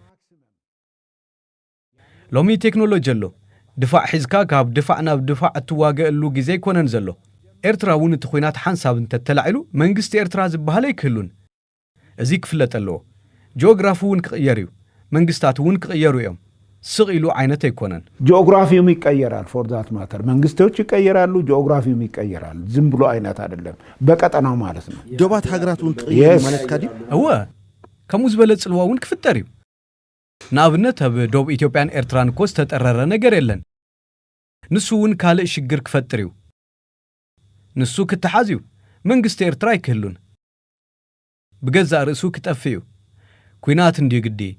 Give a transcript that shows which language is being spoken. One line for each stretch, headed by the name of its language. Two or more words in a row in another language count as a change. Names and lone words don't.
Tigrinya: ሎሚ ቴክኖሎጂ ኣሎ ድፋዕ ሒዝካ ካብ ድፋዕ ናብ ድፋዕ እትዋገአሉ ግዜ ይኮነን ዘሎ ኤርትራ እውን እቲ ኩናት ሓንሳብ እንተተላዒሉ መንግስቲ ኤርትራ ዝበሃለ ይክህሉን እዚ ክፍለጥ ኣለዎ ጂኦግራፊ እውን ክቕየር እዩ መንግስታት እውን ክቕየሩ እዮም ስቕ ኢሉ ዓይነት ኣይኮነን
Amharic: ጂኦግራፊውም ይቀየራል
English: for that matter
Amharic: መንግስቶች ይቀየራሉ ጂኦግራፊውም ይቀየራል ዝም ብሎ አይነት አይደለም በቀጠናው ማለት ነው
Tigrinya: ዶባት ሀገራቱን ክቕየሩ ማለት ካዲ እወ ከምኡ ዝበለ ጽልዋ እውን ክፍጠር እዩ ንኣብነት ኣብ ደቡብ ኢትዮጵያን ኤርትራን እኮ ዝተጠረረ ነገር የለን ንሱ እውን ካልእ ሽግር ክፈጥር እዩ ንሱ ክትሓዝ እዩ መንግስቲ ኤርትራ ይክህሉን ብገዛእ ርእሱ ክጠፍ እዩ ኩናት እንዲዩ ግዲ